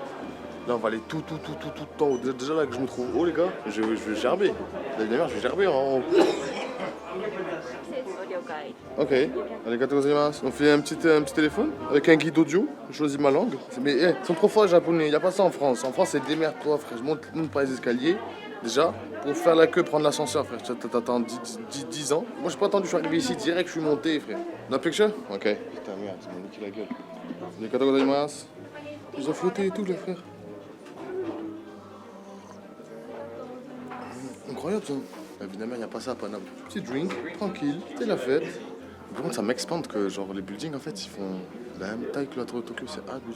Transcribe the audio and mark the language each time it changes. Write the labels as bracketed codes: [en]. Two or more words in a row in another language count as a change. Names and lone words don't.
[fr] Là, on va aller tout en haut. Déjà là que je me trouve haut, les gars, je vais gerber. D'ailleurs, je vais gerber en haut. [ja] Ok, ありがとうございます. [fr] On fait un petit téléphone avec un guide audio. Je choisis ma langue. Mais ils sont trop forts les japonais, il n'y a pas ça en France. En France, c'est démerde-toi, frère. Je monte par les escaliers. Déjà, pour faire la queue, prendre l'ascenseur, frère, t'attends 10 ans. Moi, j'ai pas attendu, je suis arrivé ici direct, je suis monté, frère. [en] No picture? [fr] Ok. Putain, merde, ils m'ont niqué la gueule. [ja] ありがとうございます. [fr] Ils ont flotté et tout, les frères. Incroyable, ça. Évidemment, il n'y a pas ça à Paname. Petit drink, tranquille, c'est la fête. Par contre, ça m'expande que genre les buildings, en fait, ils font la même taille que la tour de Tokyo, c'est abusé.